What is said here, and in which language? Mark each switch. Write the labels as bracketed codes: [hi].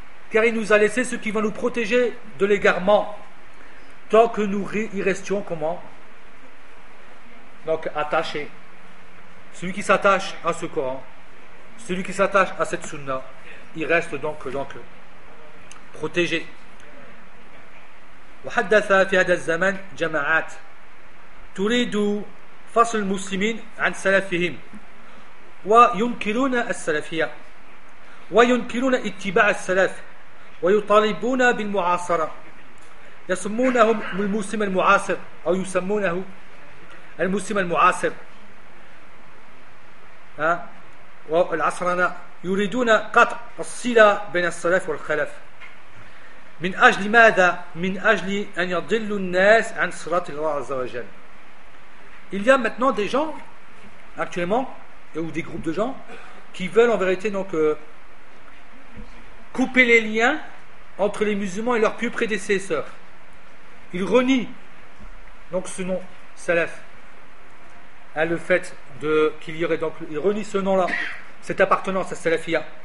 [fr] Car il nous a laissé ce qui va nous protéger de l'égarement, tant que nous y restions, comment ? Donc attaché, celui qui s'attache à ce Coran, celui qui s'attache à cette sunna, il reste donc protégé. [ar] وحدث في هذا الزمن جماعات تريد فصل المسلمين عن سلفهم وينكرون السلفية وينكرون اتباع السلف ويطالبون بالمعاصرة يسمونهم المسلم المعاصر أو يسمونه المسلم المعاصر والعصرنا يريدون قطع الصلة بين السلف والخلف من أجل ماذا؟ من أجل أن يضل الناس عن صلاة الله عز وجل. [fr] Il y a maintenant des gens actuellement ou des groupes de gens qui veulent en vérité donc couper les liens entre les musulmans et leurs pieux prédécesseurs. Ils renient donc ce nom salaf. Le fait de qu'il y aurait donc il renie ce nom-là, cette appartenance à Salafia.